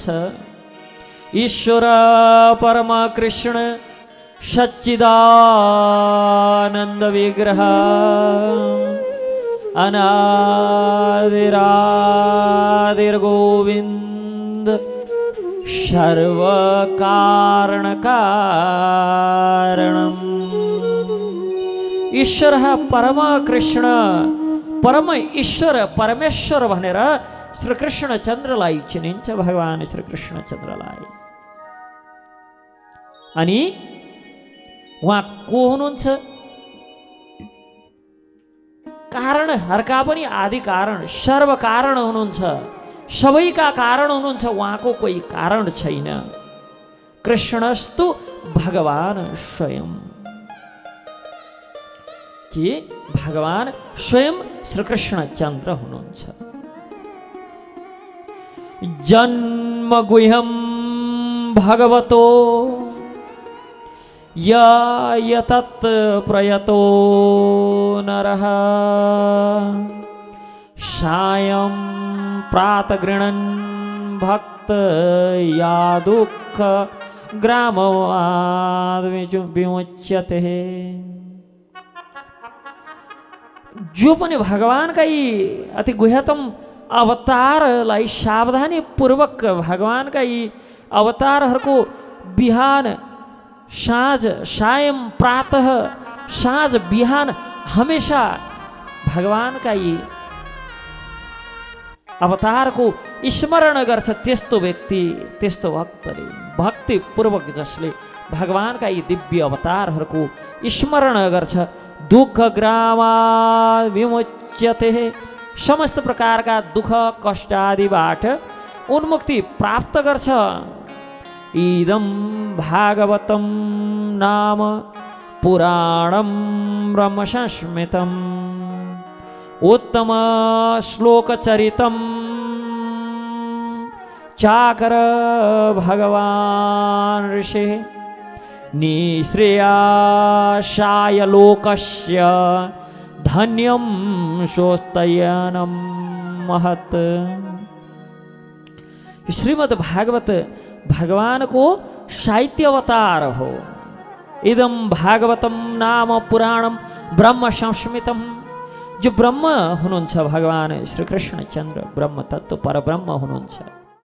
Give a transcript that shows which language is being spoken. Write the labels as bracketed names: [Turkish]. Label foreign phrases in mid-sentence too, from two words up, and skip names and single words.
[Sanskrit] ईश्वर परम कृष्ण सच्चिदानंद विग्रह अनादिरादिर गोविंद सर्व कारण कारणम ईश्वर परम कृष्ण [Nepali] परम ईश्वर परमेश्वर भनेर श्री कृष्ण चन्द्रलाई चिनिन्छ भगवान श्री कृष्ण चन्द्रलाई। अनि उहाँ को हुनुहुन्छ? कारणहरुका पनि आदि कारण सर्व कारण हुनुहुन्छ, सबैका कारण हुनुहुन्छ, उहाँको कोही कारण छैन। [Sanskrit] कृष्णस्तु भगवान स्वयं कि भगवान स्वयं श्री कृष्ण चन्द्र हुनुहुन्छ। जन्म गुह्यम भगवतो यतत् प्रयतो नरः सायं प्रातः गृह्णन् भक्त या दुःख ग्रामवाद विमुच्यते। [Nepali] जो पनि भगवानका यी अति गुह्यतम अवतारलाई सावधानी पूर्वक भगवानका यी अवतारहरूको बिहान साँझ [Sanskrit] सायं प्रातः [Nepali] साँझ बिहान हमेशा भगवानका यी अवतारको स्मरण गर्छ त्यस्तो व्यक्ति त्यस्तो भक्तले भक्ति पूर्वक जसले भगवानका यी दिव्य अवतारहरूको स्मरण गर्छ [Sanskrit] दुःख ग्रामा विमुच्यते [Nepali] समस्त प्रकारका दुःख कष्ट आदिबाट उन्मुक्ति प्राप्त गर्छ। [Sanskrit] इदं भागवतं नाम पुराणं ब्रह्म संस्मृतम् उत्तम श्लोकचरितं चाकर भगवान ऋषि निःश्रेयसाय लोकस्य धन्यं स्वस्तयनं महत्। [Nepali] श्रीमद् भागवत भगवान को साहित्य अवतार हो। [Sanskrit] इदं भागवतम नाम पुराणम ब्रह्म संस्मृतम [Nepali] जो ब्रह्म हुनुहुन्छ भगवान श्री कृष्ण चन्द्र ब्रह्म तत्व परब्रह्म हुनुहुन्छ।